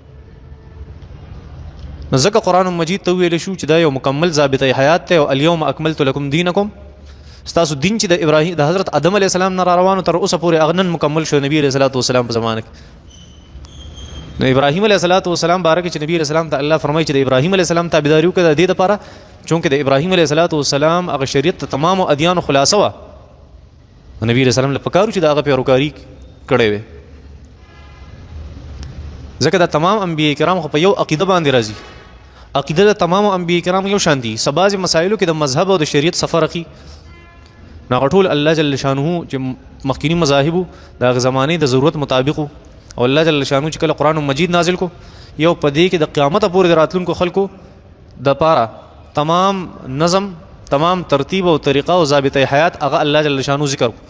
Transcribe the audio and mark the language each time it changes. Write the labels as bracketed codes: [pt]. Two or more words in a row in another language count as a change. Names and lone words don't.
[ps] نو ځکه قرآن مجید ته ویل شو چې دا یو مکمل ضابطه حیات دی، او [ar] الیوم اکملت لکم دینکم، [ps] ستاسو دین چې د ابراهیم د حضرت آدم [ar] علیه السلام [ps] نه را روانو تر اوسه پورې هغه نن مکمل شو نبی علیه السلام په زمانه کې. نو ابراهیم [ar] علیه السلام [ps] باره کې چې نبی [ar] علیه السلام [ps] ته الله فرمایي چې د ابراهیم [ar] علیه السلام [ps] تابعداري وکړه د دې لپاره چونکه د ابراهیم علیه السلام هغه شریعت ته تمام ادیان خلاصه و، نبی [ar] علیه السلام [ps] له پکارو چې د هغه پیروکاری کړي وي. ځکه دا تمام انبیاء کرام خو په یو عقیده باندې راځي، عقیده د تمام انبیاء کرام یو شان دي. سباز مسایلو کې د مذهب او د شریعت سفر اخی نو ټول الله [ar] جل شانه [ps] چې مخکینی مذاهب د زمانه د ضرورت مطابق، او الله [ar] جل شانه [ps] چې کله قرآن مجید نازل کو یو پدې کې د قیامت پورې راتلونکو خلکو د پاره تمام نظم، تمام ترتیب او طریقه او ضابطه حیات هغه الله [ar] جل شانو [ps] ذکر.